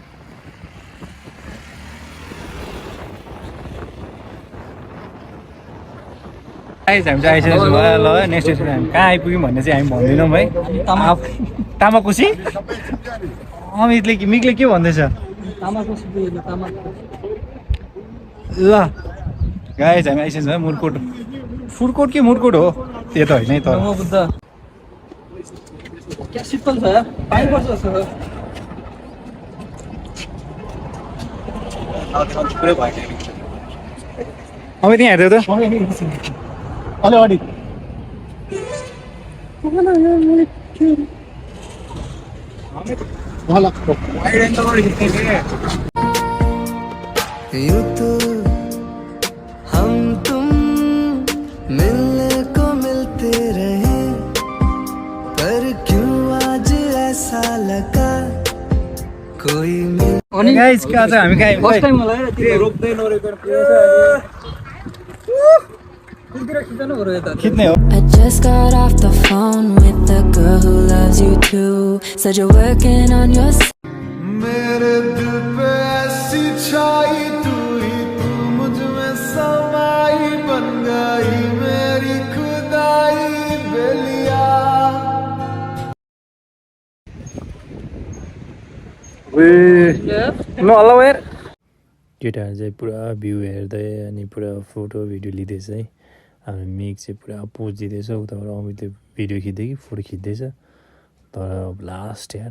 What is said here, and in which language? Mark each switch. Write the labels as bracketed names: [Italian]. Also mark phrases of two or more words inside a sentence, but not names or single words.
[Nepali] गाइज हामी चाहिँ आइसकेको छौँ ल [English] next station [Nepali] हामी कहाँ आइपुग्यौँ भन्ने चाहिँ हामी भन्दैनौँ है तामाकोसी अमितले मिकले के भन्दैछ ल गाइज हामी आइसकेको छौँ है मुरकोट फुडकोट कि मुरकोट हो त्यो त होइन है तर क्या शीतल छ पानी पर्छ जस्तो अमित यहाँ हेर्दै त अलि अगाडि [Hindi] यूं तो हम तुम मिलने को मिलते रहे पर क्यों आज ऐसा लगा कोई मिल [Nepali] गाइज कहाँ छ हामी कहाँ [English] first time [Nepali] होला है रोक्दै नरोकेर खिच्ने हो [English] I just got off the phone with the girl who loves you too. Said you're working on your [Hindi] मेरे दिल पे ऐसी छाई तू ही तू मुझ में समाई बन गई मेरी खुदाई बेलिया [Nepali] ल हल्ला यार केटाहरू चाहिँ पुरा भ्यू हेर्दै अनि पुरा फोटो भिडियो लिँदैछ है हाम्रो मिक चाहिँ पुरा पोज दिँदैछ उताबाट अमितले भिडियो खिच्दै कि फोटो खिच्दैछ तर लास्ट यार